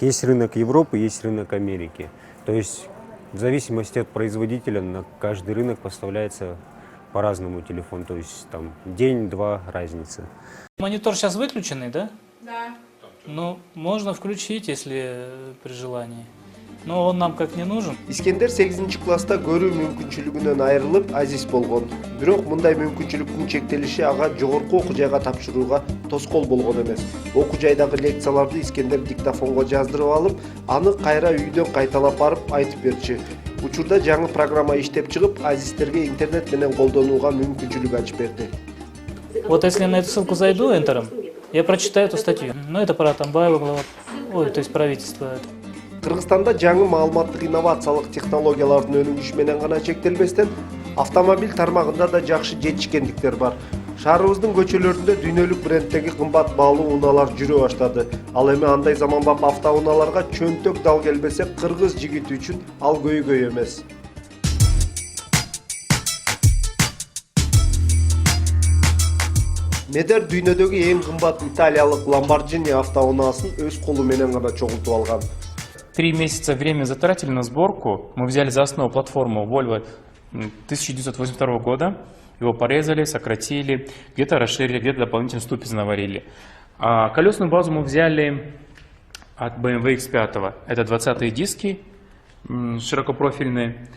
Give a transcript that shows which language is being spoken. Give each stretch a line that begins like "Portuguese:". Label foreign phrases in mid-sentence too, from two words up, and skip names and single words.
Russian: Есть рынок Европы, есть рынок Америки. То есть в зависимости от производителя на каждый рынок поставляется по-разному телефон. То есть там день-два разница. Монитор сейчас выключенный, да? Да. Ну, можно включить, если при желании. Но он нам как не нужен.
Kyrgyz: Искендер 8-класста көрүү мүмкүнчүлүгүнөн айрылып азиз болгон. Бирок мындай мүмкүнчүлүктүн чектелиши ага жогорку окуу жайга тапшырууга тоскоол болгон эмес. Окуу жайдагы лекцияларды Искендер диктофонго жаздырып алып, аны кайра үйдөн кайталап барып айтып берчү. Учурда жаңы программа иштеп чыгып, азиздерге интернет менен колдонууга мүмкүнчүлүк ачып берди.
Russian: Вот если я на эту ссылку зайду энтером, я прочитаю эту статью. Ну, это про Атамбаева глава. Ой, то есть правительство.
Kyrgyz: Кыргызстанда жаңы маалыматтык инновациялык технологиялардын өнүгүшү менен гана чектелбестен, автомобиль тармагында да жакшы жетишкендиктер бар. Шаарыбыздын көчөлөрүндө дүйнөлүк бренддеги кымбат баалуу унаалар жүрө баштады. Ал эми андай заманбап автоунааларга чөнтөк дал келбесе, кыргыз жигити үчүн ал көйгөй эмес. Медер дүйнөдөгү эң кымбат италиялык Lamborghini автоунаасын өз колу менен гана чогултуп алган.
Russian: 3 месяца времени затратили на сборку. Мы взяли за основу платформу Volvo 1982 года. Его порезали, сократили, где-то расширили, где-то дополнительно ступицы наварили. А колесную базу мы взяли от BMW X5. Это 20-е диски широкопрофильные.